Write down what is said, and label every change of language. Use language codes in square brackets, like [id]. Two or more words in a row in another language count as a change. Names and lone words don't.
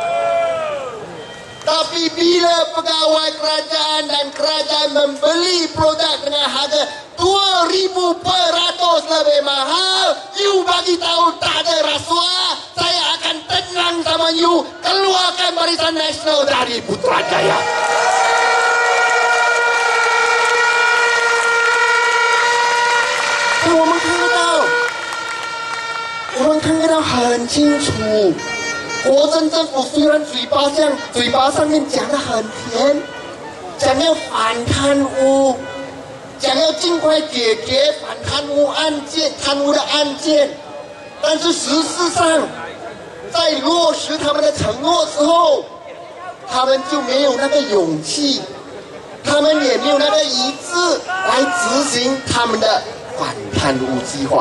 [ms] Tapi bila pegawai kerajaan dan kerajaan membeli produk dengan harga 2,000% lebih mahal, you bagi tahu tak ada rasuah, saya akan tenang sama you. Keluarkan Barisan Nasional dari Putrajaya. [zh] 我们看得到很清楚。国政政府虽然嘴巴上面讲得很甜，想要反贪污，想要尽快解决反贪污的案件，但是实质上在落实他们的承诺之后，他们就没有那个勇气，他们也没有那个意志来执行他们的反贪污计划。